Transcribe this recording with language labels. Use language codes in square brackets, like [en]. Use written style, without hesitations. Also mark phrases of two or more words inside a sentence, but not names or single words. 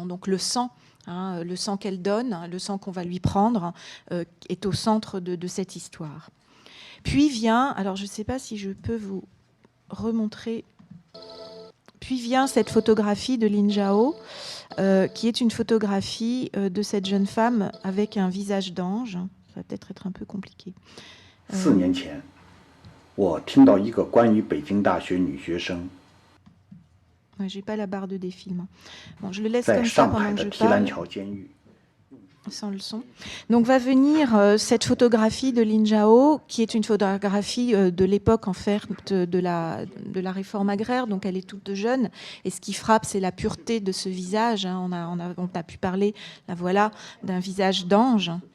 [fr] Donc le sang qu'elle donne, le sang qu'on va lui prendre, est au centre de cette histoire. Puis vient, alors je ne sais pas si je peux vous remontrer, puis vient cette photographie de Lin Zhao, qui est une photographie de cette jeune femme avec un visage d'ange. Ça va peut-être être un peu compliqué. [zh] 4 年前，我听到一个关于北京大学女学生 [fr] Ouais, j'ai pas la barre de défilement. Bon, je le laisse [zh] 在 [fr] comme ça [zh] 上 [fr] pendant [zh] 海 [fr] que [zh] 的 [fr] je [zh] 提篮 [fr] parle, [zh] 桥监狱 [fr] sans le son. Donc va venir cette photographie de Lin Zhao, qui est une photographie de l'époque en fait de la réforme agraire. Donc elle est toute jeune. Et ce qui frappe, c'est la pureté de ce visage. Hein. On a pu parler, la voilà, d'un visage d'ange.